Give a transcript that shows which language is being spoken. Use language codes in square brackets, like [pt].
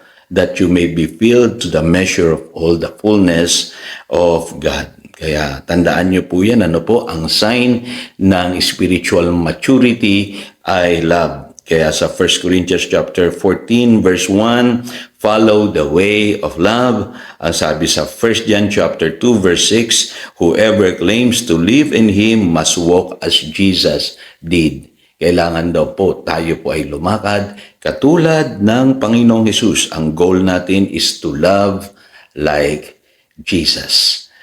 [en] That you may be filled to the measure of all the fullness of God. [tl] Kaya tandaan niyo po yan, ang sign ng spiritual maturity ay love. Kaya sa [en] 1 Corinthians chapter 14 verse 1, follow the way of love. [tl] Ang sabi sa [en] 1 John chapter 2 verse 6, whoever claims to live in Him must walk as Jesus did. [tl] Kailangan daw po tayo po ay lumakad katulad ng Panginoong Hesus. Ang [en] goal [tl] natin [en] is to love like Jesus.